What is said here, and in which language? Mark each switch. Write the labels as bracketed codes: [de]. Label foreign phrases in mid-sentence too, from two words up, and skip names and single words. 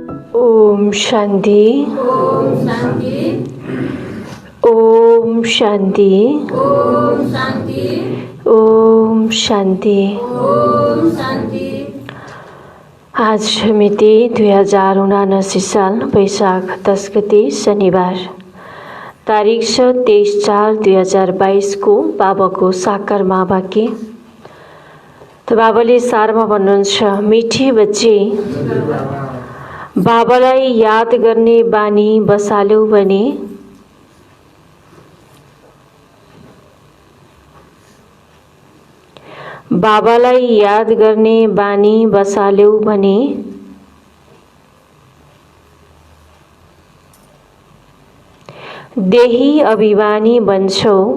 [ne] ओम शांति। ओम शांति। ओम शांति। ओम शांति। ओम शांति। ओम शांति। आज मिति 2079 साल वैशाख 10 गते शनिबार, तारिक छ 23/4/2022 को बाबाको साकार महावाक्य। त बाबाले सारमा भन्नुहुन्छ, [hi] मिठी बच्चे [ne] बाबालाई याद गर्ने बानी बसाल्यौ भने बाबालाई याद गर्ने बानी बसाल्यौ भने देही अभिमानी बन्छौ।